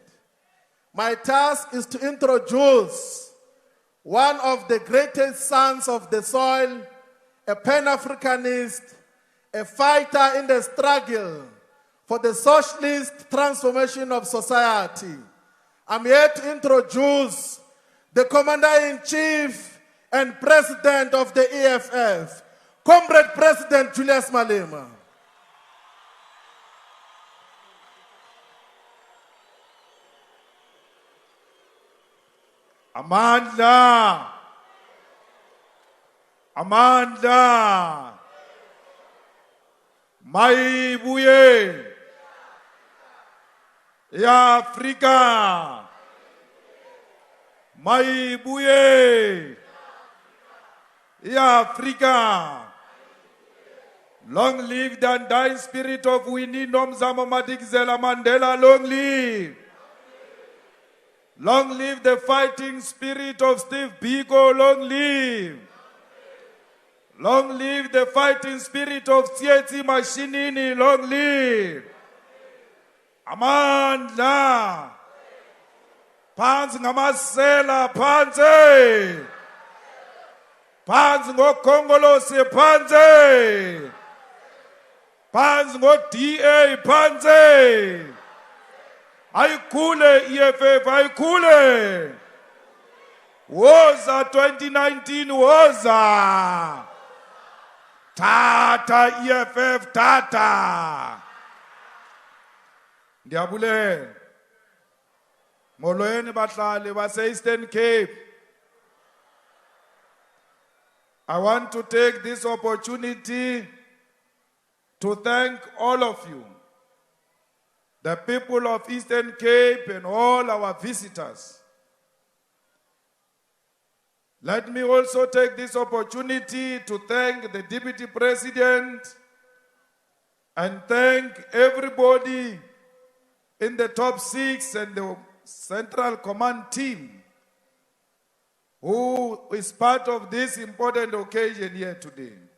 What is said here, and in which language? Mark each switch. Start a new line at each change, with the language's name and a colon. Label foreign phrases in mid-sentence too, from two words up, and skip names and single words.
English: My task is to introduce one of the greatest sons of the soil, a Pan-Africanist, a fighter in the struggle for the socialist transformation of society. I'm here to introduce the Commander-in-Chief and President of the EFF, Comrade President Julius Malema.
Zulu: Amandla. Amandla. Mayibuye. Ya Afrika. Mayibuye. Ya Afrika.
English: Long live the undying spirit of Winnie Nomzamo Madikizela Mandela. Long live. Long live the fighting spirit of Steve Biko. Long live. Long live the fighting spirit of Tsietsi Mashinini. Long live. Amandla.
Zulu: Phansi ngamasela phansi. Phansi ngokongolose phansi. Phansi ngo-DA phansi. Ayikhule EFF ayikhule. Woza 2019 woza.
Xhosa: Tata EFF tata. Ndiyabulela. Molweni bahlali base Eastern Cape.
English: I want to take this opportunity to thank all of you, the people of Eastern Cape and all our visitors. Let me also take this opportunity to thank the Deputy President and thank everybody in the top 6 and the Central Command team who is part of this important occasion here today.